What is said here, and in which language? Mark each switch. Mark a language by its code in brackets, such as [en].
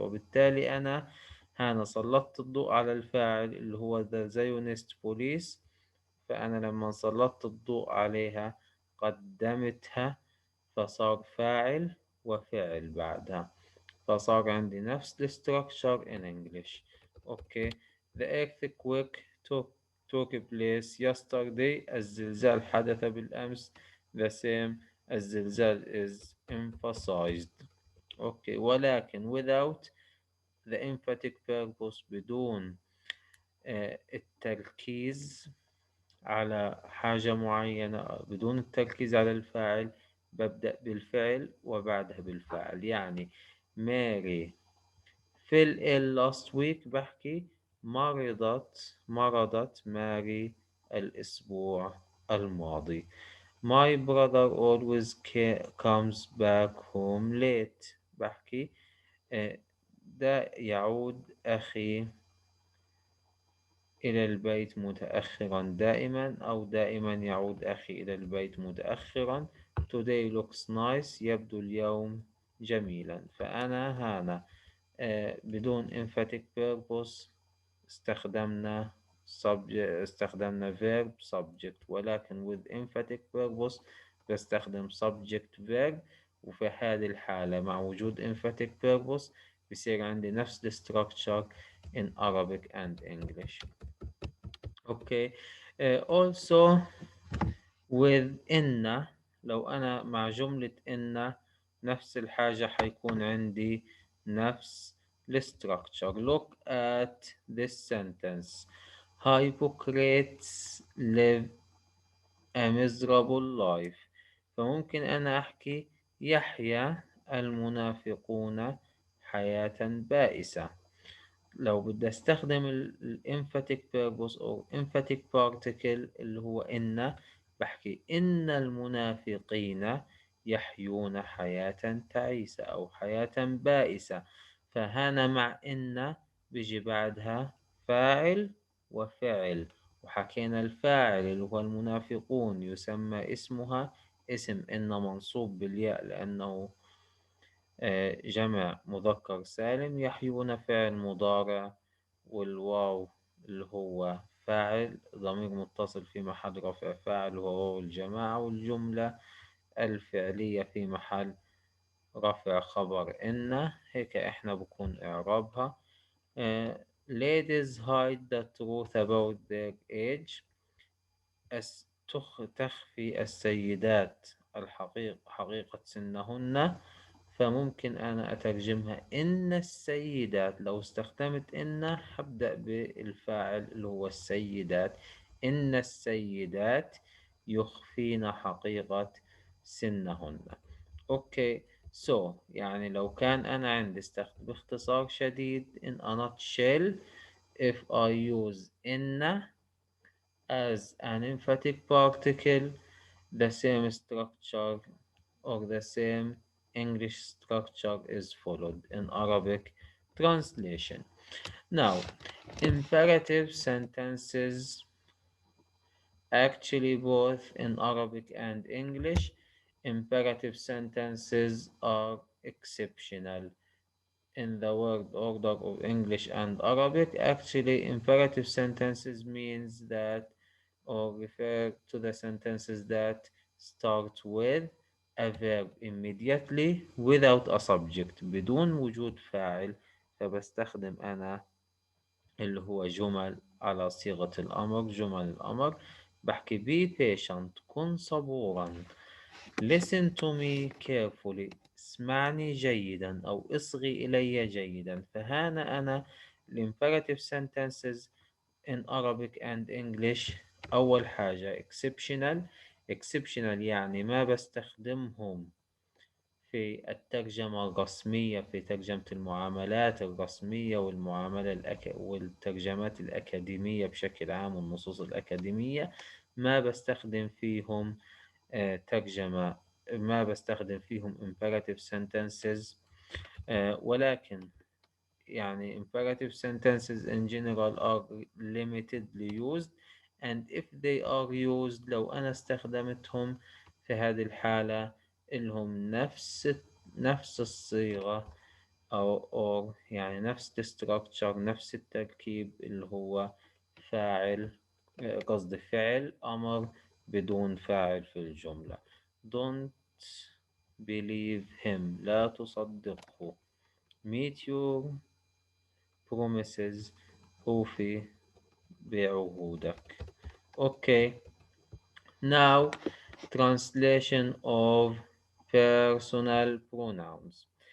[ar] وبالتالي أنا هنا سلطت الضوء على الفاعل اللي هو [en] The Zionist police، [ar] فأنا لما سلطت الضوء عليها قدمتها، فصار فاعل وفعل بعدها، فصار عندي نفس ال [en] structure in English. Okay. The earthquake took place yesterday. [ar] الزلزال حدث بالأمس. [en] The same. الزلزال is emphasized. Okay. [ar] ولكن [en] without the emphatic purpose، [ar] بدون التركيز على حاجة معينة، بدون التركيز على الفاعل، ببدأ بالفعل وبعدها بالفاعل. يعني ماري [en] fell ill last week، [ar] بحكي مرضت ماري الأسبوع الماضي. [en] My brother always comes back home late، [ar] بحكي ده يعود أخي إلى البيت متأخرا دائما، أو دائما يعود أخي إلى البيت متأخرا. [en] Today looks nice، [ar] يبدو اليوم جميلا. فأنا هنا بدون [en] emphatic purpose [ar] استخدمنا استخدمنا [en] verb subject، [ar] ولكن [en] with emphatic purpose [ar] بستخدم [en] subject verb. [ar] وفي هذه الحالة مع وجود [en] emphatic purpose [ar] بيصير عندي نفس ال [en] structure in Arabic and English. Okay. Also with [ar] إن، لو أنا مع جملة إن نفس الحاجة حيكون عندي نفس الستراكشر. [en] Look at this sentence: Hypocrites live a miserable life. [ar] فممكن أنا أحكي يحيا المنافقون حياة بائسة. لو بدي استخدم ال [en] emphatic purpose [ar] أو [en] emphatic particle [ar] اللي هو إن، بحكي إن المنافقين يحيون حياة تعيسة أو حياة بائسة. فهنا مع إن بيجي بعدها فاعل وفعل، وحكينا الفاعل اللي هو المنافقون يسمى اسمها اسم إن منصوب بالياء لأنه جمع مذكر سالم. يحيون فعل مضارع، والواو اللي هو فاعل ضمير متصل في محل رفع فاعل وهو واو الجماعة، والجملة الفعلية في محل رفع خبر إن. هيك إحنا بكون إعرابها. Ladies hide the truth about their age. تخفي السيدات حقيقة سنهن. فممكن أنا أترجمها إن السيدات. لو استخدمت إن حبدأ بالفاعل اللي هو السيدات. إن السيدات يخفين حقيقة سنهن. أوكي. يعني لو كان أنا عندي باختصار شديد [en] in a nutshell: if I use إن as an emphatic particle, the same structure or the same English structure is followed in Arabic translation. Now, imperative sentences, actually both in Arabic and English, imperative sentences are exceptional in the word order of English and Arabic. Actually, imperative sentences means that or refer to the sentences that start with a verb immediately without a subject، [ar] بدون وجود فاعل. فبستخدم أنا اللي هو جمل على صيغة الأمر، جمل الأمر. بحكي [en] be patient، [ar] كن صبورا. [en] Listen to me carefully، [ar] اسمعني جيدا أو اصغي إلي جيدا. فهنا أنا ال [en] imperative sentences in Arabic and English. [ar] أول حاجة exceptional. exceptional يعني ما بستخدمهم في الترجمة الرسمية، في ترجمة المعاملات الرسمية والترجمات الأكاديمية بشكل عام والنصوص الأكاديمية. ما بستخدم فيهم ترجمة، ما بستخدم فيهم imperative sentences. ولكن يعني [en] imperative sentences in general are limitedly used. and if they are used، [ar] لو أنا استخدمتهم في هذه الحالة إلهم نفس الصيغة أو يعني نفس structure، نفس التركيب اللي هو فاعل، قصدي فعل أمر بدون فاعل في الجملة. [en] don't believe him، [ar] لا تصدقه. [en] meet your promises، [ar] أوفي بعهودك. [en] Okay. Now translation of personal pronouns.